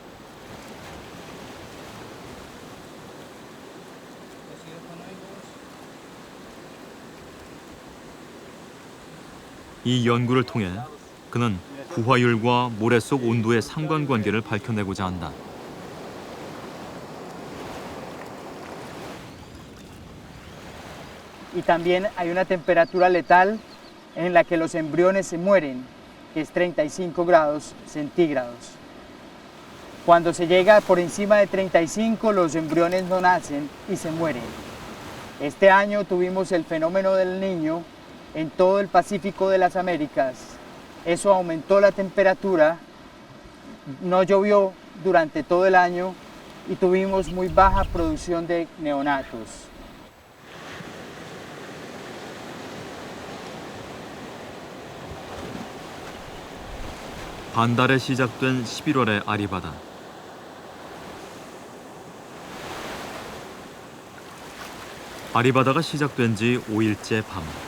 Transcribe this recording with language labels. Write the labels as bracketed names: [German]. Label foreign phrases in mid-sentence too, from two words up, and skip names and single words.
[Korean] 이 연구를 통해 그는 부화율과 모래 속 온도의 상관관계를 밝혀내고자 한다. [Spanish] Y también hay una temperatura letal en la que los embriones se mueren, que es 35 grados centígrados. Cuando se llega por encima de 35, los embriones no nacen y se mueren. Este año tuvimos el fenómeno del Niño en todo el Pacífico de las Américas. Eso aumentó la temperatura, no llovió durante todo el año y tuvimos muy baja producción de neonatos. [Korean] 반달에 시작된 11월의 아리바다. 아리바다가 시작된 지 5일째 밤.